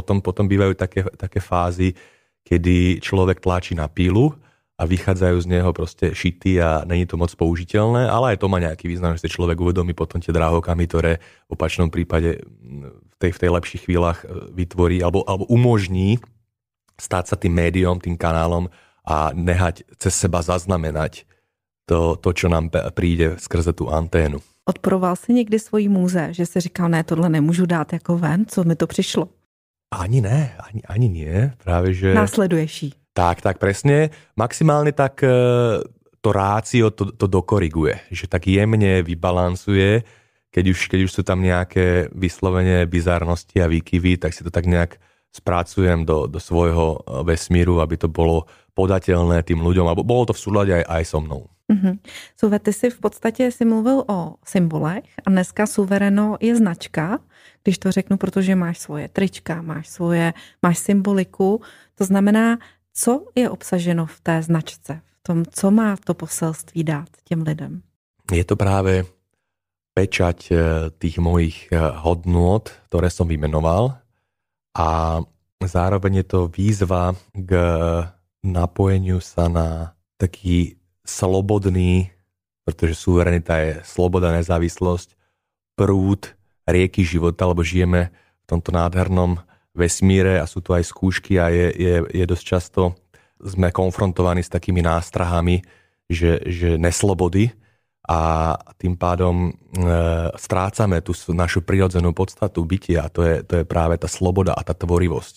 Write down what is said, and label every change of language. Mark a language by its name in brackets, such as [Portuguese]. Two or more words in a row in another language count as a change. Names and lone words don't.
[Slovak] potom bývajú také fázy, kedy človek tlačí na pílu a vychádzajú z neho proste šity a není to moc použiteľné, ale aj to má nejaký význam, že si človek uvedomí potom tie drahokamy, ktoré v opačnom prípade v tej lepších chvíľach vytvorí alebo umožní stať sa tým médiom, tým kanálom a nehať cez seba zaznamenať to, čo nám príde skrze tú anténu. [Czech] Odporoval si někdy svojí múze, že si říkal, ne, tohle nemůžu dát jako ven, co mi to přišlo? Ani ne, [Slovak] ani nie. Práve, že... [Czech] Následuješ jí. [Slovak] Tak, presne. Maximálne tak to rácio to dokoriguje, že tak jemne vybalansuje, keď už sú tam nejaké vyslovene bizarnosti a výkyvy, tak si to tak nejak spracujem do svojho vesmíru, aby to bolo podateľné tým ľuďom, alebo bolo to v súlade aj so mnou. [Czech] Suve, ty si v podstatě si mluvil o symbolech a dneska Suvereno je značka, když to řeknu, protože máš svoje trička, máš symboliku, to znamená, co je obsaženo v té značce, v tom, co má to poselství dát těm lidem? [Slovak] Je to práve pečať tých mojich hodnôt, ktoré som vymenoval a zároveň je to výzva k napojeniu sa na taký slobodný, pretože suverenita je sloboda, nezávislosť, prúd rieky života, lebo žijeme v tomto nádhernom vesmíre a sú tu aj skúšky a je dosť často sme konfrontovaní s takými nástrahami, že neslobody a tým pádom strácame tú našu prirodzenú podstatu bytia a to je práve tá sloboda a tá tvorivosť.